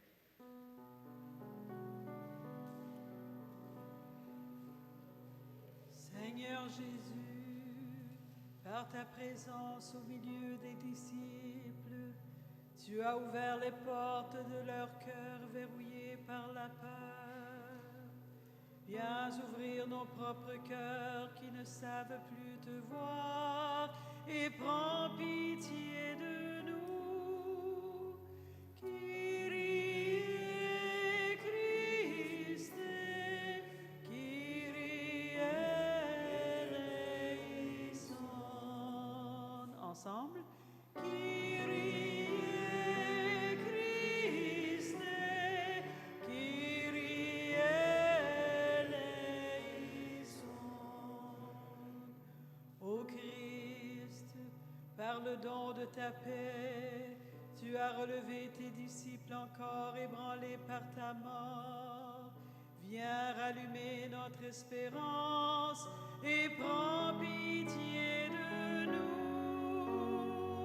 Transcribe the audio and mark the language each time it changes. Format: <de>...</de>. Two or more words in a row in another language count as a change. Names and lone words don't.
<fr>Seigneur Jésus, par ta présence au milieu des disciples, tu as ouvert les portes de leur cœur verrouillés par la peur. Viens ouvrir nos propres cœurs qui ne savent plus te voir et prends pitié de nous.</fr> <el>Kyrie Christe, Kyrie eleison.</el> <fr>Ensemble.</fr> <el>Kyrie Christe, Kyrie eleison.</el> <fr>Ô Christ, par le don de ta paix, tu as relevé tes disciples encore ébranlés par ta mort. Viens rallumer notre espérance et prends pitié de nous.</fr>